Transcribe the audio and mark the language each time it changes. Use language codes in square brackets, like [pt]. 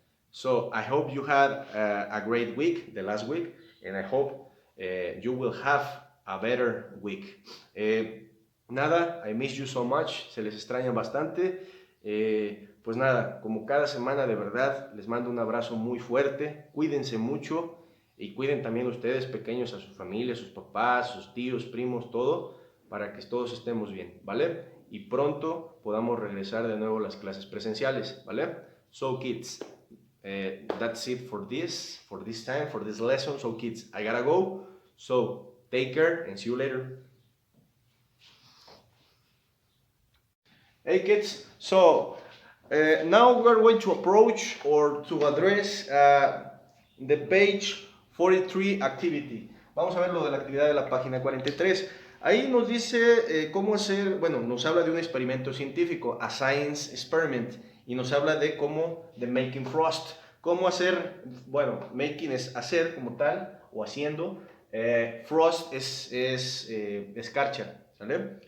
[en] So I hope you had a great week, the last week, and I hope you will have a better week. [es] Nada, [en] I miss you so much, [es] se les extraña bastante. Pues nada, como cada semana de verdad, les mando un abrazo muy fuerte, cuídense mucho y cuiden también ustedes pequeños a su familia, a sus papás, sus tíos, primos, todo, para que todos estemos bien, ¿vale? y pronto podamos regresar de nuevo a las clases presenciales, ¿vale? [en] So kids, that's it for this time, for this lesson. So kids, I gotta go. So take care and see you later. Hey kids, so now we're going to approach or to address the page 43 activity. [es] Vamos a ver lo de la actividad de la página 43. Ahí nos dice cómo hacer, bueno, nos habla de un experimento científico, [en] a science experiment, [es] y nos habla de [en] making frost. [es] Cómo hacer, bueno, making es hacer como tal, o haciendo, frost es escarcha, ¿sale?